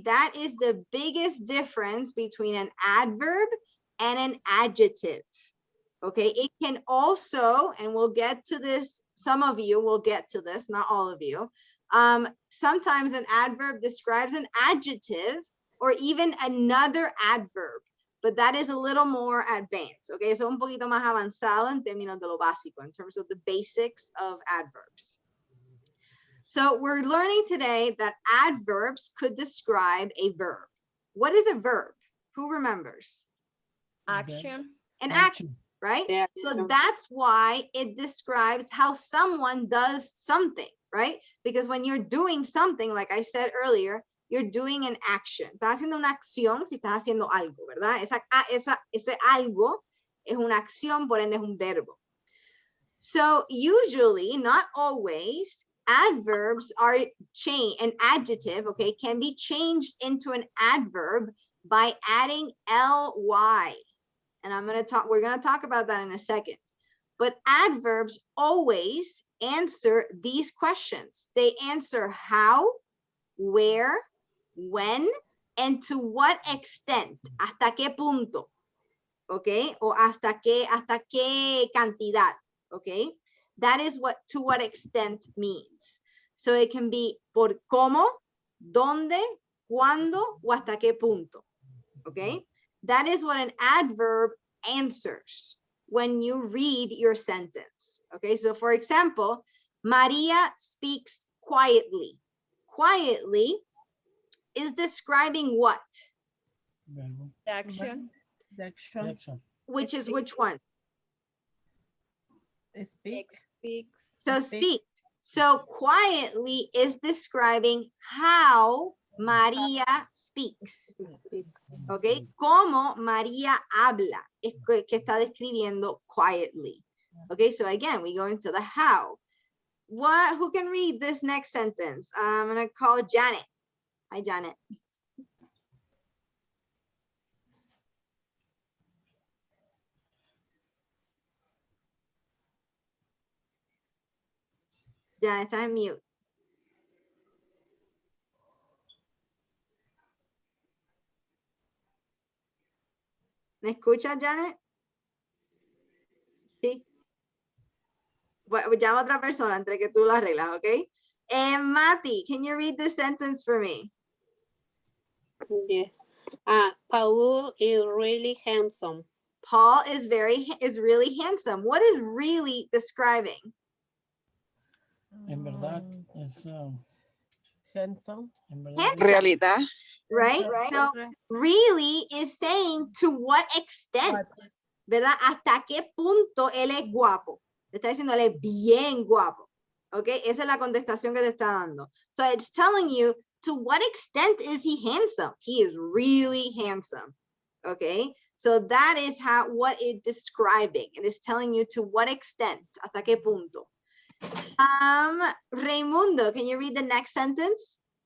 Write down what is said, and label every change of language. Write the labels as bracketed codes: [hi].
[en] That is the biggest difference between an adverb and an adjective, okay? It can also, and we'll get to this, some of you will get to this, not all of you. Sometimes an adverb describes an adjective or even another adverb, but that is a little more advanced, okay? [es] So un poquito más avanzado en términos de lo básico, [en] in terms of the basics of adverbs. So we're learning today that adverbs could describe a verb. What is a verb? Who remembers? Action. An action, right? Yeah. So that's why it describes how someone does something, right? Because when you're doing something, like I said earlier, you're doing an action. [es] Estás haciendo una acción si estás haciendo algo, ¿verdad? Ese algo es una acción, por ende es un verbo. [en] So usually, not always, adverbs are changed, an adjective, okay, can be changed into an adverb by adding ly. And we're gonna talk about that in a second. But adverbs always answer these questions. They answer how, where, when, and to what extent, [es] hasta qué punto, [en] okay, [es] o hasta qué cantidad, [en] okay. That is what to what extent means. So it can be [es] por cómo, dónde, cuándo, o hasta qué punto, okay. [en] That is what an adverb answers when you read your sentence, okay. So for example, Maria speaks quietly. Quietly is describing what? Action. Action. Which is which one? Speak. Speaks. So Speak. speak. So quietly is describing how María speaks. [es] Okay. Cómo María habla. Es que está describiendo quietly. [en] Okay. So again, we go into the how. Who can read this next sentence? I'm going to call Janet. Hi, Janet. [es] Janet, está en mute. ¿Me escucha, Janet? Sí. Bueno, llama a otra persona entre que tú lo arreglas, ¿ok? [en] Mati, can you read this sentence for me? Yes. Paul is really handsome. Paul is really handsome. What is really describing? [es] En verdad, es, [en] Handsome. [es] en verdad. [en] Handsome, [es] Realidad. [en] right? So Correct. really is saying to what extent, What? [es] ¿verdad? Hasta qué punto él es guapo. Te está diciendo él es bien guapo. ¿Ok? Esa es la contestación que te está dando. [en] So it's telling you to what extent is he handsome? He is really handsome. Okay? So that is what it's describing. It is telling you to what extent, [es] hasta qué punto. [en] Raimundo, can you read the next sentence?